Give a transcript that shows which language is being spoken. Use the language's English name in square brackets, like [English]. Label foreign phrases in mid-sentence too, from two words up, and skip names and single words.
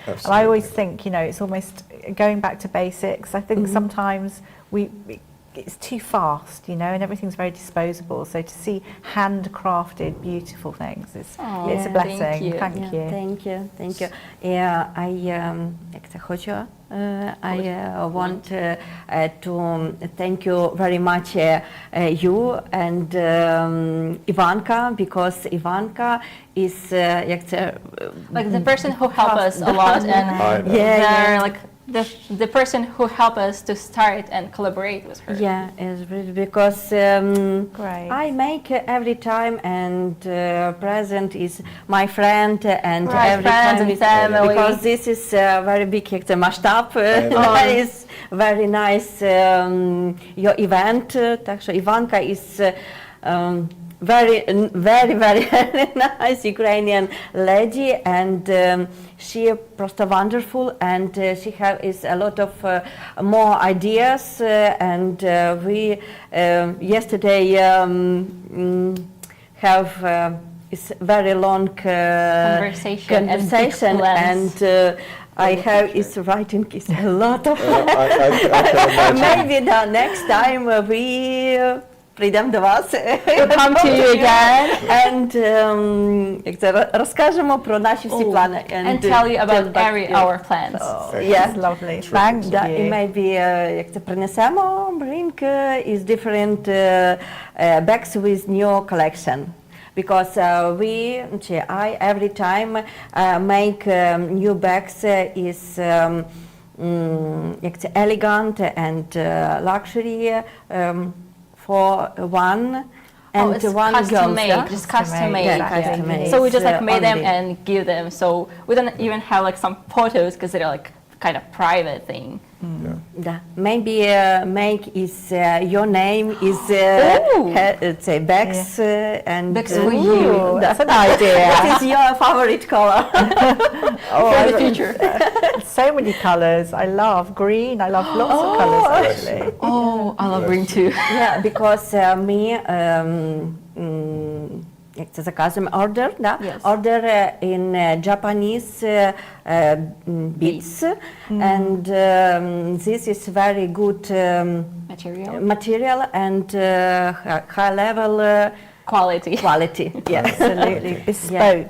[English] And I always think, it's almost going back to basics. I think sometimes it's too fast, and everything's very disposable. So to see handcrafted, beautiful things it's a blessing. thank you. Thank you, thank you. Yeah, [Ukrainian] як це хочу, [English] I want to thank you very much you and Ivanka, because Ivanka is [Ukrainian] як це, [English] Like the person who helped us a lot, and I know. they're like the person who helped us to start and collaborate with her. Yeah, it's really because Great. I make every time, and present is my friend, and Right, every friends time and is- family. because this is very big масштаб. It's very nice your event. [Ukrainian] Так що [English] Іванка is very nice Ukrainian lady, and she просто wonderful, and she is a lot of more ideas, and we yesterday have is very long Conversation and big plans. and I have is writing is a lot of I can imagine. maybe the next time we [Ukrainian] прийдемо до вас. [English] We'll come to you again [Ukrainian] And як це, розкажемо про наші всі плани. [English] and tell you about our plans. Yeah. Lovely. Thank [Ukrainian] Да, і [English] you. [Ukrainian] maybe як це принесемо, [English] bring is different bags with new collection. Because I every time make new bags is [Ukrainian] як це, [English] elegant and luxury for one and it's one custom girl. made, just custom made. Yeah, custom made. So we just like It's, made them only. and give them. So we don't even have like some photos because they're like kind of private thing. [Ukrainian] Да. [English] Maybe make is your name is it's a bags and Bags for you. That's an idea. What is your favorite color? For the future. So many colours. I love green. I love lots of colours actually. Oh, I love green too. Yeah, because me [Ukrainian] як це заказуємо [English] order, да? Yes. Order in Japanese beads, and this is very good Material. material and high level Quality. quality. Yes. Absolutely. Bespoke.